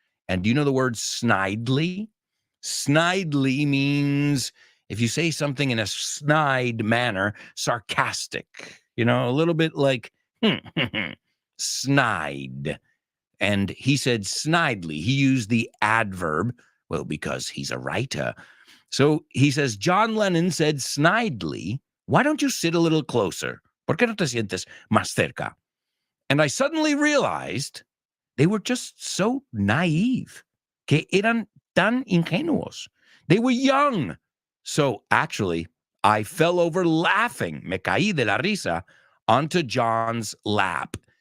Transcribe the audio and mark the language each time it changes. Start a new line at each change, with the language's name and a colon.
English: And do you know the word snidely? Snidely means, if you say something in a snide manner, sarcastic, a little bit like, snide. And he said snidely. He used the adverb, well, because he's a writer. So he says, John Lennon said snidely, why don't you sit a little closer?
Spanish: ¿Por qué no te sientes más cerca?
English: And I suddenly realized they were just so naive, que eran tan ingenuos. They were young. So actually, I fell over laughing, me caí de la risa, onto John's lap.